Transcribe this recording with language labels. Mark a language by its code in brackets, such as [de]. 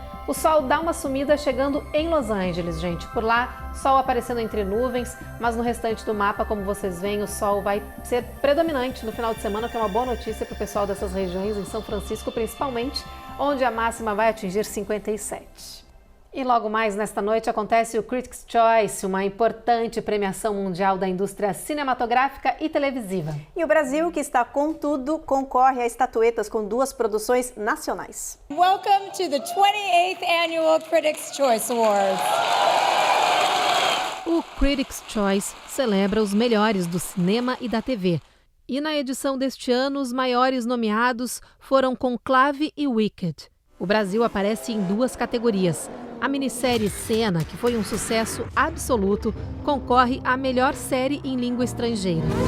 [pt] O sol dá uma sumida chegando em Los Angeles, gente. Por lá, sol aparecendo entre nuvens, mas no restante do mapa, como vocês veem, o sol vai ser predominante no final de semana, que é uma boa notícia para o pessoal dessas regiões, em São Francisco principalmente, onde a máxima vai atingir 57. E logo mais nesta noite acontece o Critics' Choice, uma importante premiação mundial da indústria cinematográfica e televisiva. E o Brasil, que está com tudo, concorre a estatuetas com 2 produções nacionais. [en] Welcome to the 28th Annual Critics' Choice Awards. [pt] O Critics' Choice celebra os melhores do cinema e da TV. E na edição deste ano, os maiores nomeados foram Conclave e Wicked. O Brasil aparece em 2 categorias. A minissérie Cena, que foi um sucesso absoluto, concorre à melhor série em língua estrangeira.